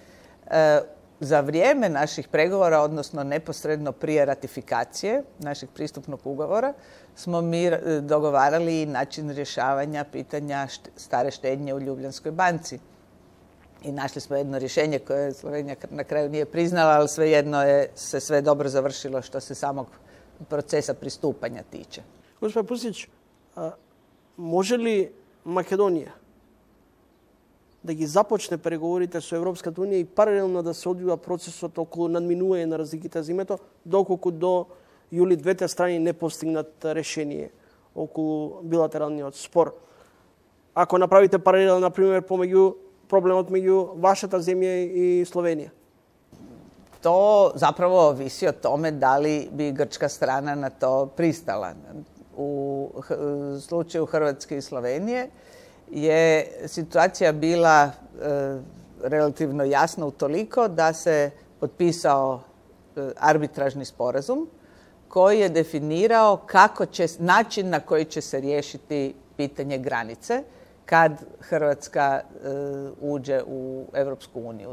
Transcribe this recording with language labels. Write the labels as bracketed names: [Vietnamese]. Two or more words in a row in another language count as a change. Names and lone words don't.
[Croatian] Za vrijeme naših pregovora, odnosno neposredno prije ratifikacije našeg pristupnog ugovora, smo mi dogovarali način rješavanja pitanja stare štednje u Ljubljanskoj banci. I našli smo jedno rješenje koje Slovenija na kraju nije priznala, ali svejedno se sve dobro završilo što se samog procesa pristupanja tiče. [Macedonian] Господин Пусиќ, може ли Македонија да ги започне преговорите со Европската Унија и паралелно да се одвива процесот околу надминување на разликите за името, доколку до јули двете страни не постигнат решение околу билатералниот спор. Ако направите паралел, например, проблемот меѓу вашата земја и Словенија? [Croatian] To zapravo ovisi o tome da li bi grčka strana na to pristala. U slučaju Hrvatske i Slovenije je situacija bila relativno jasna utoliko da se potpisao arbitražni sporazum koji je definirao način na koji će se riješiti pitanje granice kad Hrvatska uđe u Europsku uniju.